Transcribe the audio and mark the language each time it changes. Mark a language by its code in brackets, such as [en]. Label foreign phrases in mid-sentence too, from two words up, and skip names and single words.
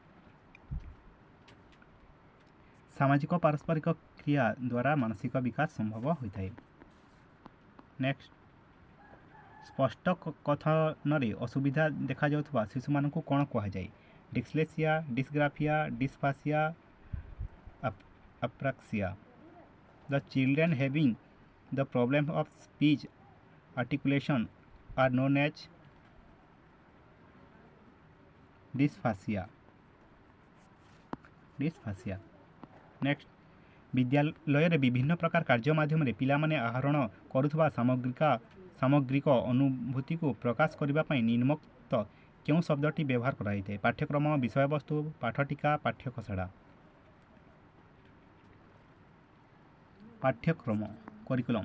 [or] ସାମାଜିକ ପାରସ୍ପରିକ କ୍ରିୟା ଦ୍ୱାରା ମାନସିକ ବିକାଶ ସମ୍ଭବ ହୋଇଥାଏ। ନେକ୍ସଟ, ସ୍ପଷ୍ଟ କଥନରେ ଅସୁବିଧା ଦେଖାଯାଉଥିବା ଶିଶୁମାନଙ୍କୁ କ'ଣ କୁହାଯାଏ? ଡିସ୍ଲେକ୍ସିଆ, ଡିସ୍ଗ୍ରାଫିଆ, ଡିସ୍ଫାସିଆ, ଆପ୍ରାକ୍ସିଆ। [en] The children having the problem of speech articulation are known as dysphasia. Next, [or] ବିଦ୍ୟାଳୟରେ ବିଭିନ୍ନ ପ୍ରକାର କାର୍ଯ୍ୟ ମାଧ୍ୟମରେ ପିଲାମାନେ ଆହରଣ କରୁଥିବା ସାମଗ୍ରିକ ଅନୁଭୂତିକୁ ପ୍ରକାଶ କରିବା ପାଇଁ ନିମ୍ନୋକ୍ତ କେଉଁ ଶବ୍ଦଟି ବ୍ୟବହାର କରାଯାଇଥାଏ? ପାଠ୍ୟକ୍ରମ, ବିଷୟବସ୍ତୁ, ପାଠଟିକା, ପାଠ୍ୟଖସଡ଼ା। ପାଠ୍ୟକ୍ରମ, କରିକୁଲମ୍।